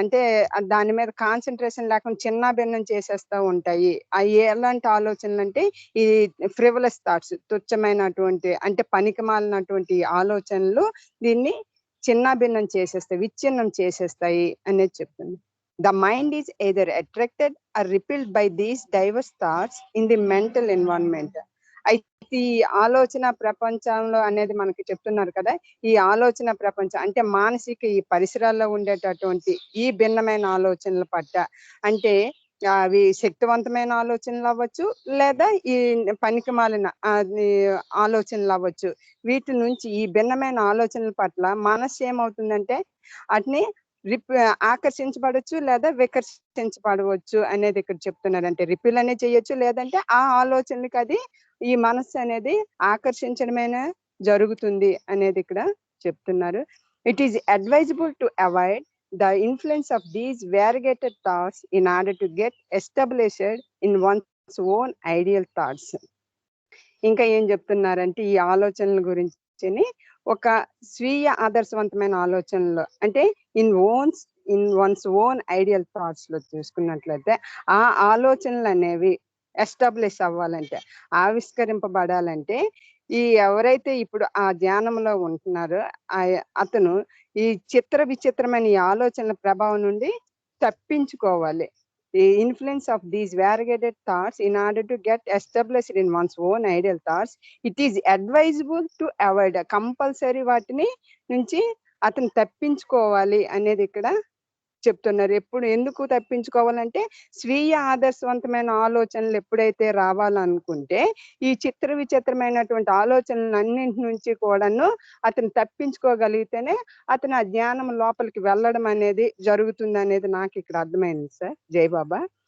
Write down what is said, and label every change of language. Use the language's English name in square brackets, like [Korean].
[Telugu] అంటే దాని మీద కాన్సన్ట్రేషన్ లేకుండా చిన్నాభిన్నం చేసేస్తూ ఉంటాయి. అవి ఎలాంటి ఆలోచనలు అంటే ఈ ఫ్రివలస్ థాట్స్, తుచ్చమైనటువంటి అంటే పనికిమాలినటువంటి ఆలోచనలు దీన్ని చిన్నాభిన్నం చేసేస్తాయి, విచ్ఛిన్నం చేసేస్తాయి అనేది చెప్తుంది. [English] The mind is either attracted or repelled by these diverse thoughts in the mental environment. [Telugu] అయితే ఈ ఆలోచన ప్రపంచంలో అనేది మనకి చెప్తున్నారు కదా, ఈ ఆలోచన ప్రపంచం అంటే మానసిక ఈ పరిసరాల్లో ఉండేటటువంటి ఈ భిన్నమైన ఆలోచనల పట్ల, అంటే అవి శక్తివంతమైన ఆలోచనలు అవ్వచ్చు, లేదా ఈ పనికి మాలిన ఆలోచనలు అవ్వచ్చు. వీటి నుంచి ఈ భిన్నమైన ఆలోచనల పట్ల మనస్సు ఏమవుతుందంటే వాటిని ఆకర్షించబడవచ్చు లేదా వికర్షించబడవచ్చు అనేది ఇక్కడ చెప్తున్నారు. అంటే రిపిల్ అనేది చేయొచ్చు, లేదంటే ఆ ఆలోచనలకు అది ఈ మనస్సు అనేది ఆకర్షించడమైనా జరుగుతుంది అనేది ఇక్కడ చెప్తున్నారు. [English] It is advisable to avoid the influence of these variegated thoughts in order to get established in one's own ideal thoughts. [Telugu] ఇంకా ఏం చెప్తున్నారంటే ఈ ఆలోచనల గురించి ఒక స్వీయ ఆదర్శవంతమైన ఆలోచనలు, అంటే [English] in one's own ideal thoughts [Telugu] లో చూసుకున్నట్లయితే ఆ ఆలోచనలు అనేవి ఎస్టాబ్లిష్ అవ్వాలంటే, ఆవిష్కరింపబడాలంటే ఈ ఎవరైతే ఇప్పుడు ఆ ధ్యానంలో ఉంటున్నారో అతను ఈ విచిత్రమైన ఈ ఆలోచనల ప్రభావం నుండి తప్పించుకోవాలి. [English] The influence of these variegated thoughts in order to get established in one's own ideal thoughts, it is advisable to avoid. [Telugu] Compulsory వాటిని నుంచి అతను తప్పించుకోవాలి అనేది ఇక్కడ చెప్తున్నారు. ఎప్పుడు ఎందుకు తప్పించుకోవాలంటే స్వీయ ఆదర్శవంతమైన ఆలోచనలు ఎప్పుడైతే రావాలనుకుంటే ఈ విచిత్రమైనటువంటి ఆలోచనలు అన్నింటి నుంచి కూడాను అతను తప్పించుకోగలిగితేనే అతను ఆ జ్ఞానం లోపలికి వెళ్ళడం అనేది జరుగుతుంది అనేది నాకు ఇక్కడ అర్థమైంది సార్. జై బాబా.